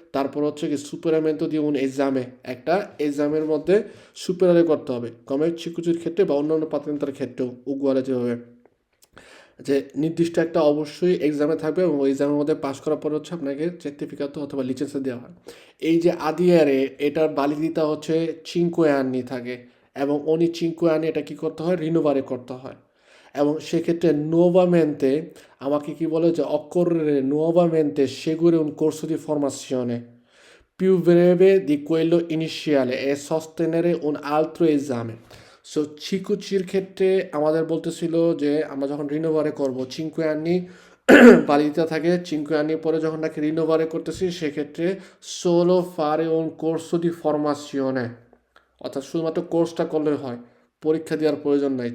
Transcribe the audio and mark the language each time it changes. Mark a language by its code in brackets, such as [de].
[bn] তারপর হচ্ছে কি সুপারমেন্টো দিয়ে এক্সামে একটা এক্সামের মধ্যে সুপারে করতে হবে, কমে ছিকুচির ক্ষেত্রে বা অন্যান্য পাতেন্টার ক্ষেত্রেও উগুয়ালে যেভাবে যে নির্দিষ্ট একটা অবশ্যই এক্সামে থাকবে এবং ওই এক্সামের মধ্যে পাশ করার পর হচ্ছে আপনাকে সার্টিফিকেট অথবা লিচেন্সে দেওয়া হয়। এই যে ADR এটার ভ্যালিডিটি হচ্ছে 5 anni থাকে এবং উনি 5 anni এটা কী করতে হয়, রিনোভারে করতে হয়। এবং সেক্ষেত্রে [it] nuovamente [bn] আমাকে কি বলে যে [it] occorre nuovamente seguire un corso di formazione più breve di quello iniziale e sostenere un altro esame. [bn] So চিকুচির ক্ষেত্রে আমাদের বলতেছিল যে আমরা যখন রিনোভারে করবো চিনকুয়ে আনি বালিতে থাকে চিনকুয়ে আনি পরে যখন নাকি রিনোভারে করতেছি সেক্ষেত্রে সোলো ফারে ওন কোর্সো দি ফরমাসিওনে, অর্থাৎ শুধুমাত্র কোর্সটা করলে হয়, পরীক্ষা দেওয়ার প্রয়োজন নাই।